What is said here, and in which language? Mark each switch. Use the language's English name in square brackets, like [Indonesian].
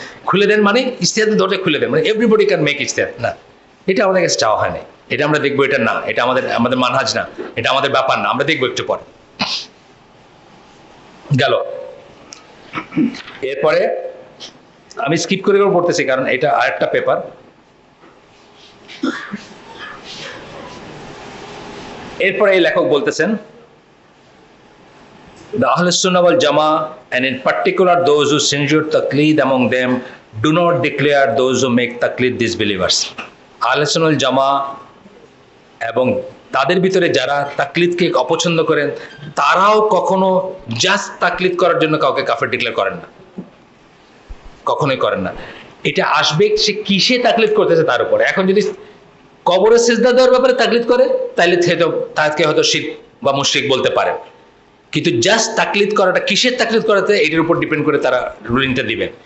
[Bangla] খুলে দেন মানে ইজতিহাদের দরজা খুলে দেন, মানে [English] Everybody can make ইজতিহাদ। [Bangla] না, এটা আমাদের কাছে চাওয়া হয় না, এটা আমরা দেখবো, এটা না, এটা আমাদের মানহাজ না, এটা আমাদের ব্যাপার না, আমরা দেখবো একটু পরে। গেল। এরপরে আমি স্কিপ করে পড়তেছি কারণ এটা আরেকটা পেপার। এরপরে এই লেখক বলতেছেন, [English] the Ahl Sunnah wal Jama'ah, and in particular those who censure taqleed among them, do not declare those who make taqleed disbelievers. [Bangla] আহলে সুন্নাহ ওয়াল জামাআহ এবং তাদের ভিতরে যারা তাকলিদকে অপছন্দ করেন, তারাও কখনো জাস্ট তাকলিদ করার জন্য কাউকে কাফের ডিক্লেয়ার করেন না, কখনোই করেন না। এটা আসবে সে কিসে তাকলিদ করতেছে তার উপরে। এখন যদি কবরে সিজদা দেওয়ার ব্যাপারে তাকলিদ করে, তাহলে তাকে হয়তো শিরক বা মুশরিক বলতে পারেন, কিন্তু জাস্ট তাকলিদ করাটা, কিসের তাকলিদ করাতে, এটার উপর ডিপেন্ড করে তারা রুলিংটা দিবেন।